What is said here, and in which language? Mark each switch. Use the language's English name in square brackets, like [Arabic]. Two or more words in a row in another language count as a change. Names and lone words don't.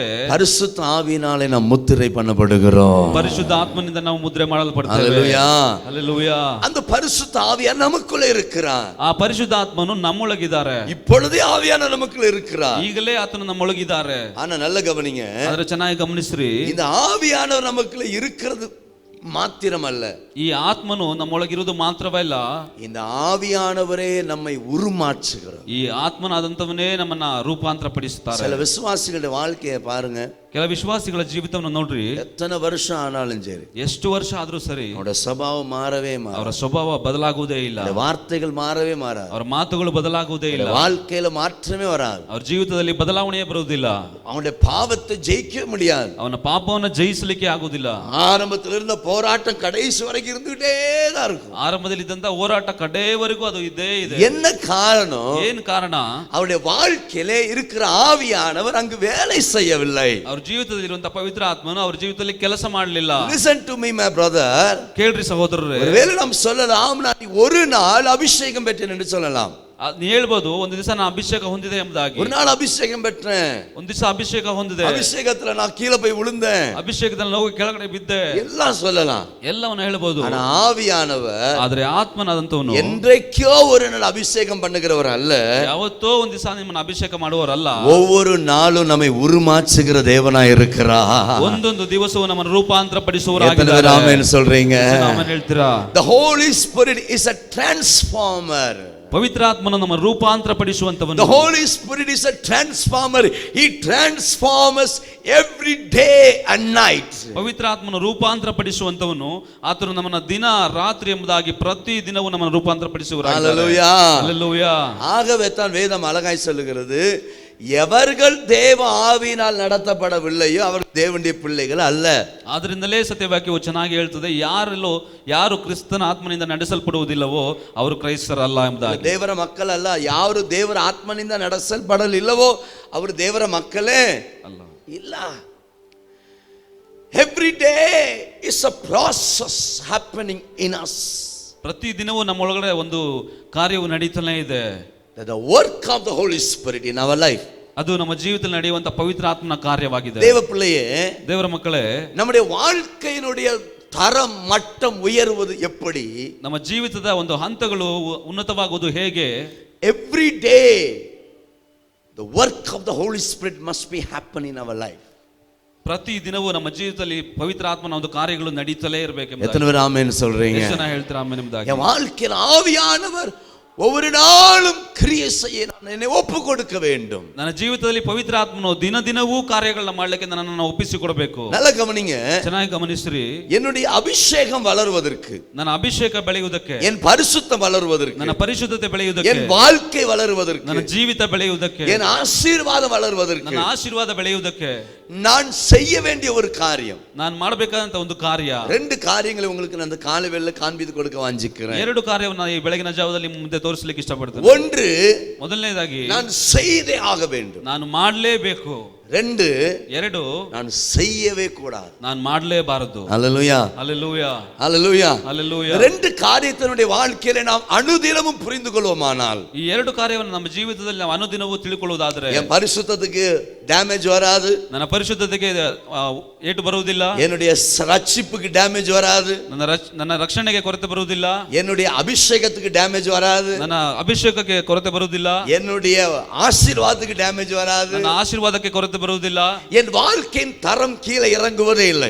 [Tamil] பரிசுத்த ஆவியினாலே நாம் முத்திரை பண்ணப்படுகிறோம். [Kannada] ಪರಿಶುದ್ಧ ಆತ್ಮನಿಂದ ನಾವು ಮುದ್ರೆ ಮಾಡಲ್ಪಡ್ತೇವೆ. [Tamil] ஹல்லேலூயா. [Kannada] ಹಲ್ಲೆಲೂಯಾ. [Tamil] அந்த பரிசுத்த ஆவியானவர் நமக்குள்ள இருக்கிறார். [Kannada] ಆ ಪರಿಶುದ್ಧ ಆತ್ಮನು ನಮ್ಮೊಳಗಿದ್ದಾರೆ. [Tamil] இப்பொழுதே ஆவியானவர் நமக்குள்ள இருக்கிறார். [Kannada] ಈಗಲೇ ಆತನು ನಮ್ಮೊಳಗಿದ್ದಾರೆ. [Tamil] ஆனா நல்ல கவனிங்க, [Kannada] ಆದ್ರೆ ಚೆನ್ನಾಗಿ ಗಮನಿಸ್ರಿ. [Tamil] இந்த ಆವಿಯಾனவர் நமக்குள்ள இருக்கிறது மாத்திரமல்ல, [Kannada] ಈ ಆತ್ಮನು ನಮ್ಮೊಳಗಿರುವುದು ಮಾತ್ರವಲ್ಲ, [Tamil] இந்த ஆவியானவரே நம்மை உருமாற்றுகிறார். [Kannada] ಈ ಆತ್ಮನಾದಂತವನೇ ನಮ್ಮನ್ನ ರೂಪಾಂತರ ಪಡಿಸುತ್ತಾರೆ. [Tamil] சில விசுவாசிகளுடைய வாழ்க்கையை பாருங்க, [Kannada] ಕೆಲ ವಿಶ್ವಾಸಿಗಳ ಜೀವಿತವನ್ನು ನೋಡ್ರಿ. [Tamil] எத்தனை வருஷம் ஆனாலும் சரி, [Kannada] ಎಷ್ಟು ವರ್ಷ ಆದ್ರೂ ಸರಿ, [Tamil] அவரோட சுபாவம் மாறவே மாறாது. [Kannada] ಅವರ ಸ್ವಭಾವ ಬದಲಾಗುವುದೇ ಇಲ್ಲ. [Tamil] வார்த்தைகள் மாறவே மாறாது. [Kannada] ಅವರ ಮಾತುಗಳು ಬದಲಾಗುವುದೇ ಇಲ್ಲ. [Tamil] வாழ்க்கையில மாற்றமே வராது. [Kannada] ಅವ್ರ ಜೀವಿತದಲ್ಲಿ ಬದಲಾವಣೆ ಬರುವುದಿಲ್ಲ. [Tamil] அவனுடைய பாவத்தை ஜெயிக்க முடியாது. [Kannada] ಅವನ ಪಾಪವನ್ನು ಜಯಿಸಲಿಕ್ಕೆ ಆಗುವುದಿಲ್ಲ. [Tamil] ஆரம்பத்தில் இருந்த போராட்டம் கடைசி வரைக்கும் இருந்துகிட்டே தான் இருக்கும். [Kannada] ಆರಂಭದಲ್ಲಿ ಇದ್ದಂತ ಹೋರಾಟ ಕಡೆಯವರೆಗೂ ಅದು ಇದ್ದೇ ಇದೆ. [Tamil] என்ன காரணம்? [Kannada] ಏನ್ ಕಾರಣ? [Tamil] அவருடைய வாழ்க்கையிலே இருக்கிற ஆவியானவர் அங்கு வேலை செய்யவில்லை. [Kannada] ಅವ್ರ ಜೀವಿತದಲ್ಲಿ ಇರುವಂತ ಪವಿತ್ರ ಆತ್ಮನು ಅವ್ರ ಜೀವಿತದಲ್ಲಿ ಕೆಲಸ ಮಾಡಲಿಲ್ಲ. [English] Listen to me my brother. [Kannada] ಕೇಳ್ರಿ ಸಹೋದರರೇ. [Tamil] ஒருவேளை நாம் சொல்லலாம், நான் ஒரு நாள் அபிஷேகம் பெற்றேன் என்று சொல்லலாம். [Kannada] ಹೇಳ್ಬೋದು, ಒಂದು ದಿವಸ ನಾನು ಅಭಿಷೇಕ ಹೊಂದಿದೆ ಎಂಬುದಾಗಿ. [Tamil] ஒரு நாள் அபிஷேகம் பெற்றேன், [Kannada] ಒಂದು ದಿವಸ ಅಭಿಷೇಕ ಹೊಂದಿದೆ, [Tamil] அபிஷேகத்துல நான் கீழே போய் விழுந்தேன், [Kannada] ಅಭಿಷೇಕದಲ್ಲಿ ಹೋಗಿ ಕೆಳಗಡೆ ಬಿದ್ದೆ, [Tamil] எல்லாம் சொல்லலாம். [Kannada] ಎಲ್ಲವನ್ನ ಹೇಳ್ಬೋದು. [Tamil] ஆனா ஆவியானவர் [Kannada] ಆದ್ರೆ ಆತ್ಮನಾದಂತವನು [Tamil] என்றைக்கோ ஒரு நாள் அபிஷேகம் பண்ணுகிறவர் அல்ல, [Kannada] ಯಾವತ್ತೋ ಒಂದು ದಿವಸ ನಿಮ್ಮನ್ನ ಅಭಿಷೇಕ ಮಾಡುವವರಲ್ಲ, [Tamil] ஒவ்வொரு நாளும் நம்மை உருமாற்றுகிற தேவனாய் இருக்கிறார். [Kannada] ಒಂದೊಂದು ದಿವಸವೂ ನಮ್ಮನ್ನು ರೂಪಾಂತರ ಪಡಿಸುವವರಾಗಿದ್ದಾರೆ. [Tamil] ஆமென் சொல்றீங்க? [Kannada] ಆಮೆನ್ ಹೇಳ್ತೀರಾ? [English] The Holy Spirit is a transformer. [Kannada] ಪವಿತ್ರಾತ್ಮನು ನಮ್ಮ ರೂಪಾಂತರ ಪಡಿಸುವಂತವನು. [English] The Holy Spirit is a transformer. He transforms every day and night. [Kannada] ಪವಿತ್ರಾತ್ಮನು ರೂಪಾಂತರ ಪಡಿಸುವಂತವನು. ಆತನು ನಮ್ಮನ್ನ ದಿನ ರಾತ್ರಿ ಎಂಬುದಾಗಿ ಪ್ರತಿ ದಿನವೂ ನಮ್ಮನ್ನು ರೂಪಾಂತರ ಪಡಿಸುವವರಾಗಿದ್ದಾರೆ. [English] Hallelujah. Hallelujah. [Tamil] ஆகவே தான் வேதம் அழகாய் சொல்லுகிறது, எவர்கள் தேவ ஆவியினால் நடத்தப்படவில்லையோ அவர் தேவனுடைய பிள்ளைகள் அல்ல. [Kannada] ಆದ್ರಿಂದಲೇ ಸತ್ಯವಾಕ್ಯವು ಚೆನ್ನಾಗಿ ಹೇಳ್ತದೆ, ಯಾರು ಕ್ರಿಸ್ತನ ಆತ್ಮನಿಂದ ನಡೆಸಲ್ಪಡುವುದಿಲ್ಲವೋ ಅವರು ಕ್ರೈಸ್ತರಲ್ಲ ಎಂಬುದಾಗಿ. ದೇವರ ಮಕ್ಕಳಲ್ಲ. ಯಾರು ದೇವರ ಆತ್ಮನಿಂದ ನಡೆಸಲ್ಪಡಲಿಲ್ಲವೋ ಅವರು ದೇವರ ಮಕ್ಕಳೇ ಅಲ್ಲ. ಇಲ್ಲ. [English] Every day is a process happening in us. [Kannada] ಪ್ರತಿ ದಿನವೂ ನಮ್ಮೊಳಗಡೆ ಒಂದು ಕಾರ್ಯವು ನಡೀತಾನೆ ಇದೆ. [English] The work of the Holy Spirit in our life. [Kannada] ಅದು ನಮ್ಮ ಜೀವಿತದಲ್ಲಿ ನಡೆಯುವಂತ ಪವಿತ್ರ ಆತ್ಮನ ಕಾರ್ಯವಾಗಿದೆ. [Tamil] தேவ பிள்ளையே, [Kannada] ದೇವರ ಮಕ್ಕಳೇ, [Tamil] நம்முடைய வாழ்க்கையினுடைய தரம் மட்டம் உயர்வது எப்படி? [Kannada] ನಮ್ಮ ಜೀವಿತದ ಒಂದು ಹಂತಗಳು ಉನ್ನತವಾಗುವುದು ಹೇಗೆ? [English] Every day the work of the Holy Spirit must be happening in our life. [Kannada] ಪ್ರತಿ ದಿನವೂ ನಮ್ಮ ಜೀವಿತದಲ್ಲಿ ಪವಿತ್ರ ಆತ್ಮನ ಒಂದು ಕಾರ್ಯಗಳು ನಡೀತಲೇ ಇರಬೇಕು. [Tamil] எத்தனை பேர் ஆமென் சொல்றீங்க? [Kannada] ಎಷ್ಟು ಜನ ಹೇಳ್ತೀರಾ ಆಮೆನ್ ಎಂಬುದಾಗಿ? [Tamil] என் வாழ்க்கையில் ஆவியானவர் ஒவ்வொரு நாளும் கிரியை செய்ய நான் என்னை ஒப்பு கொடுக்க வேண்டும். [Kannada] ನನ್ನ ಜೀವಿತದಲ್ಲಿ ಪವಿತ್ರ ಆತ್ಮನು ದಿನವೂ ಕಾರ್ಯಗಳನ್ನ ಮಾಡಲಿಕ್ಕೆ ನನ್ನನ್ನು ಒಪ್ಪಿಸಿಕೊಡಬೇಕು. [Tamil] நல்ல கவனிங்க, [Kannada] ಚೆನ್ನಾಗಿ ಗಮನಿಸ್ರಿ. [Tamil] என்னுடைய அபிஷேகம் வளருவதற்கு, [Kannada] ನನ್ನ ಅಭಿಷೇಕ ಬೆಳೆಯುವುದಕ್ಕೆ, [Tamil] என் பரிசுத்தம் வளருவதற்கு, [Kannada] ನನ್ನ ಪರಿಶುದ್ಧತೆ ಬೆಳೆಯುವುದಕ್ಕೆ, [Tamil] என் வாழ்க்கை வளருவதற்கு, [Kannada] ನನ್ನ ಜೀವಿತ ಬೆಳೆಯುವುದಕ್ಕೆ, [Tamil] என் ஆசீர்வாதம் வளருவதற்கு, [Kannada] ನನ್ನ ಆಶೀರ್ವಾದ ಬೆಳೆಯುವುದಕ್ಕೆ [Tamil] நான் செய்ய வேண்டிய ஒரு காரியம், [Kannada] ನಾನು ಮಾಡಬೇಕಾದಂತ ಒಂದು ಕಾರ್ಯ, [Tamil] ரெண்டு காரியங்களை உங்களுக்கு நான் அந்த காலை வேளையில காண்பித்து கொடுக்க வாஞ்சிக்கிறேன். [Kannada] ಎರಡು ಕಾರ್ಯವನ್ನು ಈ ಬೆಳಗಿನ ಜಾವದಲ್ಲಿ ಮುಂದೆ ತೋರಿಸಲಿಕ್ಕೆ ಇಷ್ಟಪಡ್ತೇನೆ. [Tamil] ஒன்று, [Kannada] ಮೊದಲನೇದಾಗಿ [Tamil] நான் செய்தே ஆக வேண்டும். [Kannada] ನಾನು ಮಾಡಲೇಬೇಕು. ಎರಡು, ನಾನು [Tamil] செய்யவே கூடாது, [Kannada] ನಾನು ಮಾಡಲೇಬಾರದು. [Tamil] அல்லேலூயா, அல்லேலூயா, அல்லேலூயா, அல்லேலூயா. ரெண்டு காரியத்தினுடைய வாழ்க்கையில நாம் அனுதினமும் புரிந்து கொள்வோமானால், [Kannada] ಈ ಎರಡು ಕಾರ್ಯವನ್ನು ನಮ್ಮ ಜೀವಿತದಲ್ಲಿ ನಾವು ಅನುದಿನವೂ ತಿಳ್ಕೊಳ್ಳುವುದಾದರೆ, [Tamil] என் பரிசுத்தத்துக்கு டேமேஜ் வராது, [Kannada] ನನ್ನ ಪರಿಶುದ್ಧತೆಗೆ ಏಟು ಬರುವುದಿಲ್ಲ, [Tamil] என்னுடைய ரட்சிப்புக்கு டேமேஜ் வராது, [Kannada] ನನ್ನ ರಕ್ಷಣೆಗೆ ಕೊರತೆ ಬರುವುದಿಲ್ಲ, [Tamil] என்னுடைய அபிஷேகத்துக்கு டேமேஜ் வராது, [Kannada] ನನ್ನ ಅಭಿಷೇಕಕ್ಕೆ ಕೊರತೆ ಬರುವುದಿಲ್ಲ, [Tamil] என்னுடைய ஆசீர்வாதத்துக்கு டேமேஜ் வராது, [Kannada] ನನ್ನ ಆಶೀರ್ವಾದಕ್ಕೆ ಕೊರತೆ ಬರುವುದಿಲ್ಲ, [Tamil] என் வாழ்க்கையின் தரம் கீழே இறங்குவதே இல்லை,